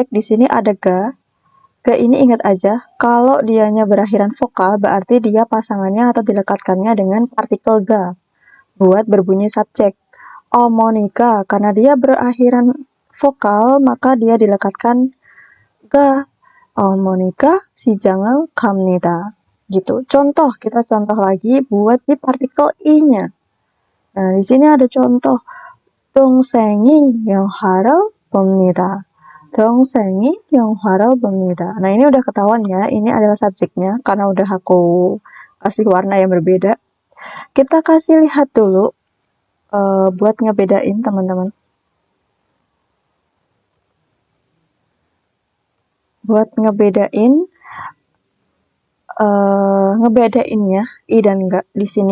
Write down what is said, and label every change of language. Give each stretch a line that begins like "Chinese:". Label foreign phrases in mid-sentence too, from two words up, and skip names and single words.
Indonesian: Di sini ada ga. Ga ini ingat aja, kalau dianya berakhiran vokal, berarti dia pasangannya atau dilekatkannya dengan partikel ga, buat berbunyi subjek. 어머니가, karena dia berakhiran vokal, maka dia dilekatkan ga.
Korean: 어머니가 시장을 갑니다.
Indonesian: Gitu. Contoh, kita contoh lagi buat di partikel i-nya. Nah, di sini ada contoh.
Korean: 동생이 영화를 봅니다. 동생이 영화를 봅니다.
Indonesian: Nah, ini udah ketahuan ya, ini adalah subjeknya karena udah aku kasih warna yang berbeda. Kita kasih lihat dulu buat ngebedain teman-teman. Buat ngebedainnya i dan enggak di sini.